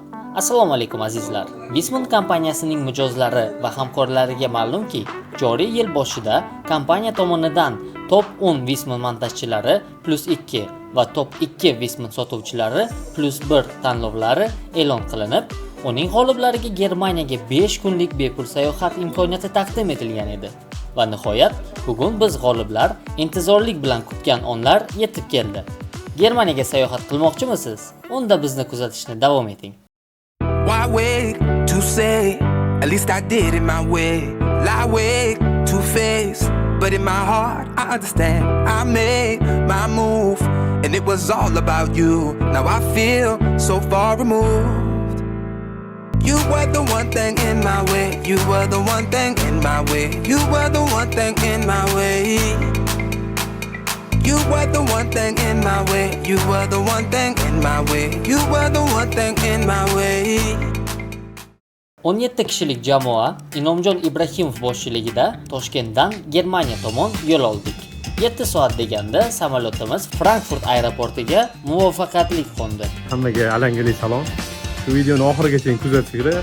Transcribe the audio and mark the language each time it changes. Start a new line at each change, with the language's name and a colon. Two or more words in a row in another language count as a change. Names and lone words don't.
Uzbek: Assalomu alaykum azizlar. Visman kompaniyasining mijozlari va hamkorlariga ma'lumki, joriy yil boshida kompaniya tomonidan top 10 Visman montajchilari +2 va top 2 Visman sotuvchilari +1 tanlovlari e'lon qilinib, uning g'oliblariga Germaniyaga 5 kunlik bepul sayohat imkoniyati taqdim etilgan edi. Va nihoyat, bugun biz g'oliblar intizorlik bilan kutgan onlar yetib keldi. Germaniyaga sayohat qilmoqchimisiz? Unda bizni kuzatishni davom eting.
English: Why wait to say? At least I did it my way. Lie wait to face, but in my heart I understand. I made my move, and it was all about you. Now I feel so far removed. You were the one thing in my way. You were the one thing in my way. You were the one thing in my way. You were the one thing in my way. You were the one thing in my way. You were the one thing in my way.
Uzbek: 17 kishilik jamoa Inomjon Ibrahimov boshchiligida Toshkentdan Germaniya tomon yo'l oldik. 7 soat deganda samolyotimiz Frankfurt aeroportiga muvaffaqiyatli qo'ndi. Hammaga alangali salom. Shu videoni oxirigacha kuzatinglar.